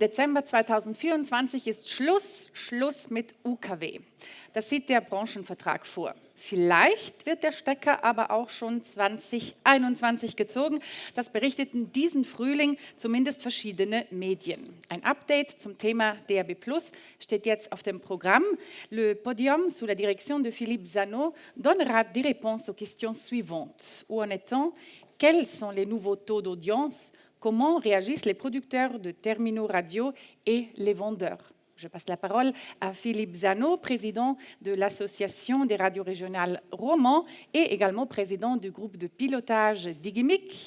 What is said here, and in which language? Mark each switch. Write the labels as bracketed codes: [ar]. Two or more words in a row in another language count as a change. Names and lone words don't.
[de] Dezember 2024 ist Schluss mit UKW. Das sieht der Branchenvertrag vor. Vielleicht wird der Stecker aber auch schon 2021 gezogen. Das berichteten diesen Frühling zumindest verschiedene Medien. Ein Update zum Thema DAB+ steht jetzt auf dem Programm. [fr] Le Podium sous la direction de Philippe Zanot donnera des réponses aux questions suivantes. Où en est-on? Quels sont les nouveaux taux d'audience? Comment réagissent les producteurs de terminaux radio et les vendeurs? Je passe la parole à Philippe Zanot, président de l'Association des radios régionales romans et également président du groupe de pilotage d'IGIMIC.